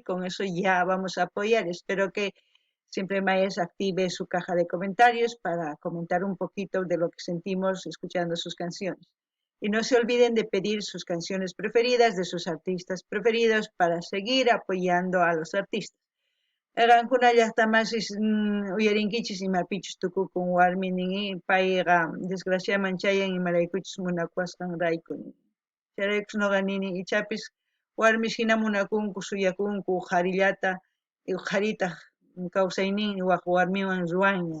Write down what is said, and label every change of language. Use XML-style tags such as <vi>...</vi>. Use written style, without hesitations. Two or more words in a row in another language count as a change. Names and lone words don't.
<es>Con eso ya vamos a apoyar. Espero que Siempre Mayas active su caja de comentarios para comentar un poquito de lo que sentimos escuchando sus canciones. Y no se olviden de pedir sus canciones preferidas de sus artistas preferidos para seguir apoyando a los artistas.</es> <qu>Qankuna llaqtamasis uyarinkichis imapichus tukukun warminin payqa desgraciaman chayan imaraykuchus munakuasqanrayku. Chayraykus nuqa nini ichapis warmish hina munakunku suyakunku qarillata qaritaq kawsayninmi waq warmiwan ruwanña.</qu>